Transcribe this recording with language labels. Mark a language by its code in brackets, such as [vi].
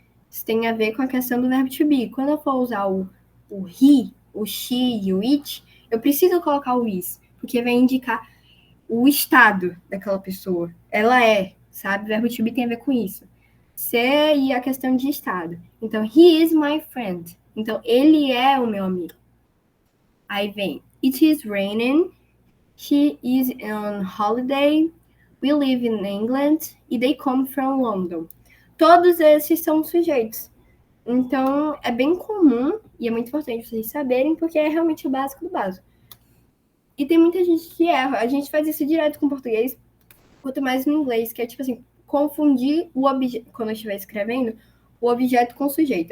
[pt] Isso tem a ver com a questão do verbo to be. Quando eu for usar o he, o she e o it, eu preciso colocar o is, porque vai indicar o estado daquela pessoa. Ela é, sabe? O verbo to be tem a ver com isso. Ser e a questão de estado. Então, [en] he is my friend. [pt] Então, ele é o meu amigo. Aí vem, [en] it is raining, she is on holiday, we live in England e they come from London. [pt] Todos esses são sujeitos. Então, é bem comum e é muito importante vocês saberem, porque é realmente o básico do básico. E tem muita gente que erra. A gente faz isso direto com o português, quanto mais no inglês, que é tipo assim, confundir o objeto, quando eu estiver escrevendo, o objeto com o sujeito.